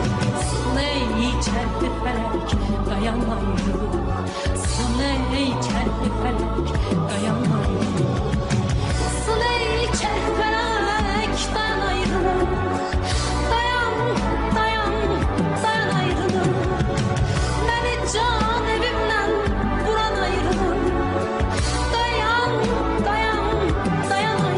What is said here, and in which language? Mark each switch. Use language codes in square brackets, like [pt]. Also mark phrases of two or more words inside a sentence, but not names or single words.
[az] Sın ey çərxi fələk, dayan ayrılıq. Sın ey çərxi fələk, dayan ayrılıq. Sın ey çərxi fələk, dayan ayrılıq. Dayan, dayan, dayan ayrılıq. [tr] Beni can evimden vuran ayrılık. [az] Dayan, dayan, dayan